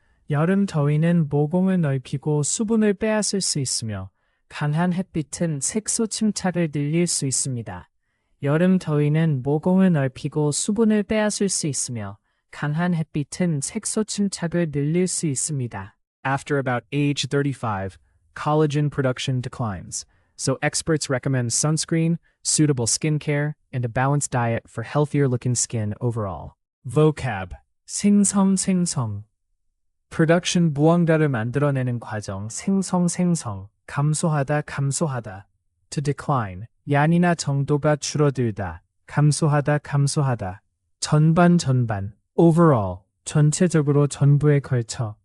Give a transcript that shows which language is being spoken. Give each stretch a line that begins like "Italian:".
Korean: 여름 더위는 모공을 넓히고 수분을 빼앗을 수 있으며 강한 햇빛은 색소 침착을 늘릴 수 있습니다. 여름 더위는 모공을 넓히고 수분을 빼앗을 수 있으며 강한 햇빛은 색소 침착을 늘릴 수 있습니다.
English: After about age 35, collagen production declines, so experts recommend sunscreen, suitable skincare, and a balanced diet for healthier-looking skin overall.
Korean: Vocab. 생성, 생성. Production 무언가를 만들어내는 과정, 생성, 생성. 감소하다, 감소하다.
English: To decline.
Korean: 양이나 정도가 줄어들다. 감소하다, 감소하다. 전반, 전반. Overall. 전체적으로 전부에 걸쳐.